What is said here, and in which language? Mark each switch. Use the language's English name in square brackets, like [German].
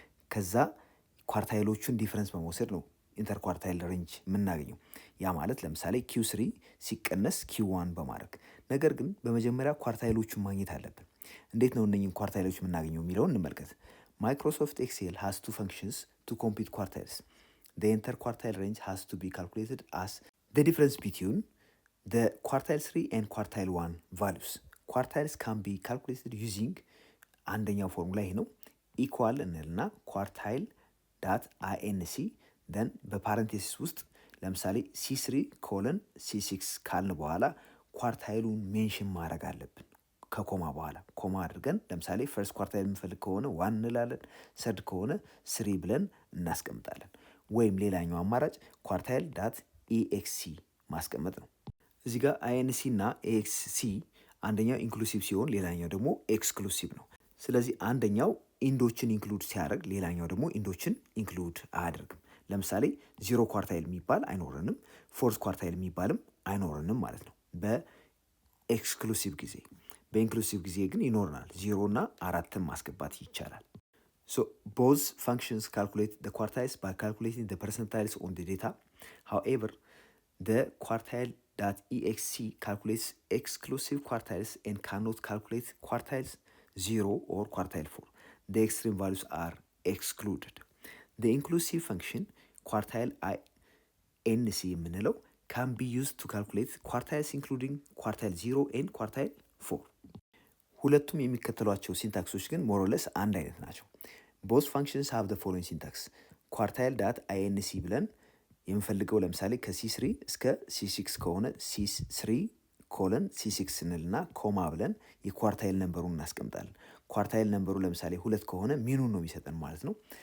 [Amharic] ከዛ ኳርታይሎቹን ዲፈረንስ በመውሰድ ነው ኢንተርኳርታይል ሬንጅ የምናገኘው። ያ ማለት ለምሳሌ ኪው3 ሲቀነስ ኪው1 በማድረግ ነገር ግን በመጀመሪያ ኳርታይሎቹን ማግኘት አለብን። እንዴት ነው እነኝን ኳርታይሎች የምናገኘው የሚለውን እንመልከት። [English] Microsoft Excel has two functions to compute quartiles. The interquartile range has to be calculated as the difference between the quartile 3 and quartile 1 values. Quartiles can be calculated using [Amharic] አንደኛው ፎርሙላ ይሄ ነው። ኢኳል እንልና quartile ዳት inc then በፓረንቴሲስ ውስጥ ለምሳሌ c3 ኮለን c6 ካልን በኋላ ኳርታይሉን ሜንሽን ማድረግ አለብን። ከኮማ በኋላ ኮማ አድርገን ለምሳሌ ፈርስት ኳርታይል የምንፈልግ ከሆነ 1 እንላለን፣ ሰርድ ከሆነ 3 ብለን እናስቀምጣለን። ወይም ሌላኛው አማራጭ ኳርታይል ዳት ኤክስሲ ማስቀመጥ ነው። እዚህ ጋር አይኤንሲ እና ኤክስሲ አንደኛው ኢንክሉሲቭ ሲሆን ሌላኛው ደግሞ ኤክስክሉሲቭ ነው። ስለዚህ አንደኛው ኢንዶችን ኢንክሉድ ሲያደርግ ሌላኛው ደግሞ ኢንዶችን ኢንክሉድ አያደርግም። ለምሳሌ 0 ኳርታይል የሚባል አይኖረንም፣ ፎርዝ ኳርታይል የሚባልም አይኖረንም ማለት ነው በኤክስክሉሲቭ ጊዜ። በኢንክሉሲቭ ጊዜ ግን ይኖርናል፣ 0 እና 4ን ማስገባት ይቻላል። [English] So both functions calculate the quartiles by calculating the percentiles on the data. However, the quartile.exc calculates exclusive quartiles and cannot calculate quartiles 0 or quartile 4. The extreme values are excluded. The inclusive function quartile inc የምንለው can be used to calculate quartiles including quartile 0 and quartile 4. [Amharic] ሁለቱም የሚከተሏቸው ሲንታክሶች ግን ሞሮለስ አንድ አይነት ናቸው። [English] both functions have the following syntax [Amharic] quartile dot inc ብለን የምንፈልገው ለምሳሌ ከc3 እስከ c6 ከሆነ c3 ኮለን c6 እንልና ኮማ ብለን የኳርታይል ነምበሩን እናስቀምጣለን። ኳርታይል ነምበሩ ለምሳሌ 2 ከሆነ ሚኑን ነው የሚሰጠን ማለት ነው።